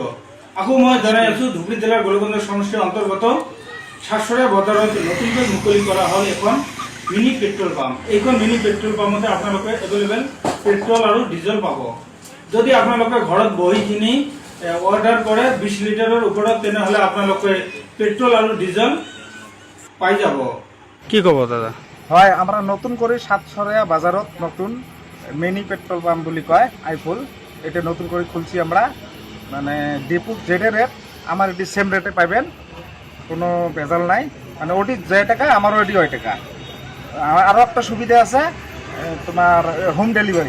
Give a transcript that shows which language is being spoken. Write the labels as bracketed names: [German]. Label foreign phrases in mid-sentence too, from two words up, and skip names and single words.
[Assamese] আকৌ মই জনাই আছো ধুবুৰী জিলাৰ গোলকগঞ্জ সমষ্টিৰ অন্তৰ্গত সাতসৰা বজাৰত নতুনকৈ মুকলি কৰা হ'ল এখন মিনি পেট্ৰল পাম্প। এইখন মিনি পেট্ৰল পাম্পতে আপোনালোকে এভেইলেবল পেট্ৰল আৰু ডিজেল পাব। যদি আপোনালোকে ঘৰত বহি কিনি অৰ্ডাৰ কৰে 20 লিটাৰৰ ওপৰত তেনেহ'লে আপোনালোকে পেট্ৰল আৰু ডিজেল পাই যাব। কি ক'ব দাদা? [Bangla] হয়, আমরা নতুন করে সাতসরা বাজারত নতুন মিনি পেট্রোল পাম্প বলি কয় আইফুল, এটা নতুন করে খুলছি আমরা। মানে ডিপু যেটা রেট আমার এটি [English] same rate [Bangla] পাইবেন, কোনো ভেজাল নাই। মানে ওটি যে টাকা আমারও এটি ওই টাকা। আরও একটা সুবিধা আছে তোমার [English] home delivery.